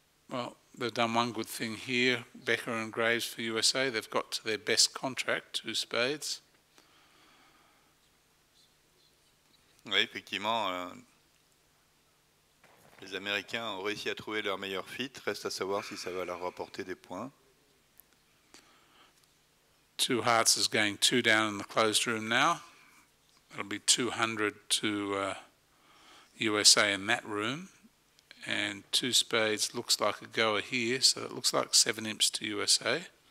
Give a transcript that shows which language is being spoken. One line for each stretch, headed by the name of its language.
English: Well, they've done one good thing here, Becker and Graves for USA. They've got to their best contract, two spades.
French: Oui, effectivement, les Américains ont réussi à trouver leur meilleur fit. Reste à savoir si ça va leur rapporter des points.
English: Two hearts is going two down in the closed room now. It'll be 200 to USA in that room. And two spades looks like a goer here, so it looks like 7 imps to USA.